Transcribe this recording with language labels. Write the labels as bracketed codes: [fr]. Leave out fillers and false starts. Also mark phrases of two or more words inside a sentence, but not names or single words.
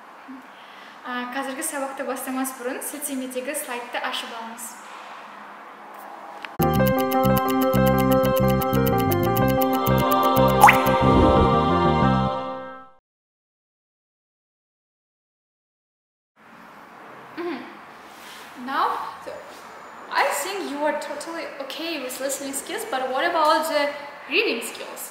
[kk] Қазіргі сабақты бастамас бұрын сілтемедегі слайдты ашып алыңыз. [en] Now, so I think you are totally okay with listening skills, but what about the reading skills?